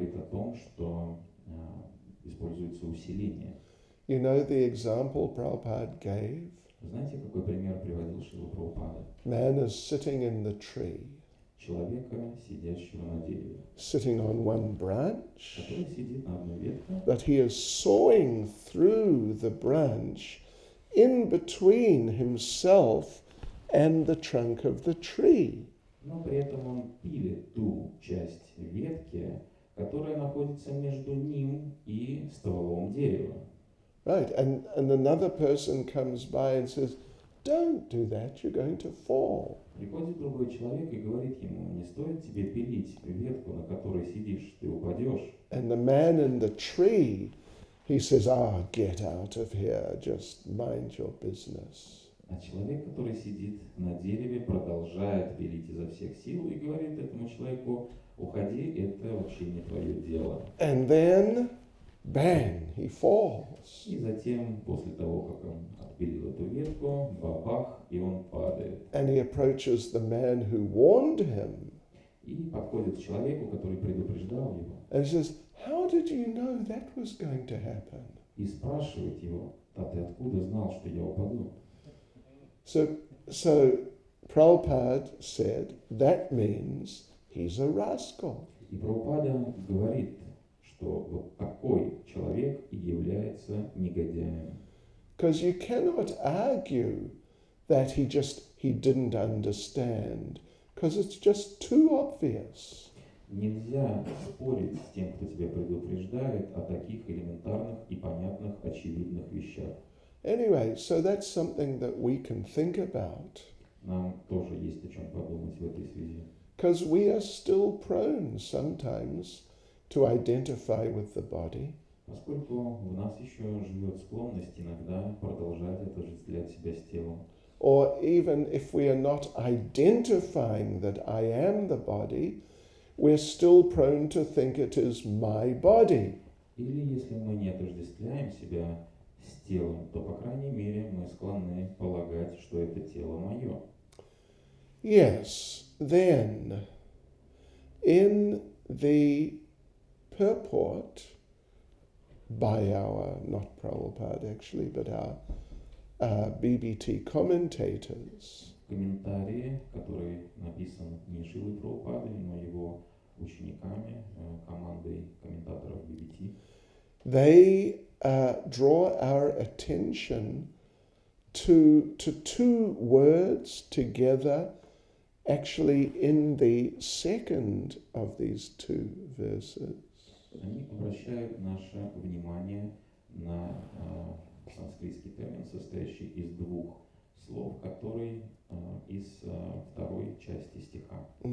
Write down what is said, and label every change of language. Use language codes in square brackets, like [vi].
[ru] том, что используется усиление. [en] You know the example Prabhupada gave? [ru] Знаете, какой пример приводил Шрила Прабхупада? [en] Man is sitting in the tree, [ru] Человека, сидящего на дереве, [en] sitting on one branch, [ru] который сидит на одной ветке, [en] but he is sawing through the branch in between himself and the trunk of the tree. [ru] но при этом он пилит ту часть ветки, которая находится между ним и стволом дерева. [en] Right, and another person comes by and says, don't do that, you're going to fall. [ru] Приходит другой человек и говорит ему: не стоит тебе пилить ветку, на которой сидишь, ты упадешь. [en] And the man in the tree, he says, get out of here, just mind your business. [ru] А человек, который сидит на дереве, продолжает пилить изо всех сил и говорит этому человеку: уходи, это вообще не твое дело. [en] And then, bang, he falls. [ru] И затем, после того, как он отпилил эту ветку, бабах, и он падает. [en] And he approaches the man who warned him. [ru] И подходит к человеку, который предупреждал его, [en] And he says, how did you know that was going to happen? [ru] и спрашивает его: а ты откуда знал, что я упаду? [en] So Prabhupada said, that means he's a rascal. [ru] И Прабхупада говорит, что вот такой человек и является негодяем. [en] Because you cannot argue that he didn't understand, because it's just too obvious. [ru] Нельзя спорить с тем, кто тебя предупреждает о таких элементарных и понятных очевидных вещах. [en] Anyway, so that's something that we can think about. [ru] Нам тоже есть о чем подумать в этой связи. [en] Because we are still prone sometimes to identify with the body. [ru] Поскольку в нас еще живет склонность иногда продолжать отождествлять себя с телом. [en] Or even if we are not identifying that I am the body, we're still prone to think it is my body. [ru] Или если мы не отождествляем себя с телом, то, по крайней мере, мы склонны полагать, что это тело мое. [en] Yes, then, in the purport by our, not Prabhupada actually, but our BBT commentators, [ru] Комментарии, который написан не Шрилой Прабхупадой, но его учениками, командой комментаторов BBT, [en] they draw our attention to two words together, actually in the second of these two verses. [ru] они обращают наше внимание на санскритский термин, состоящий из двух слов, который из второй части стиха.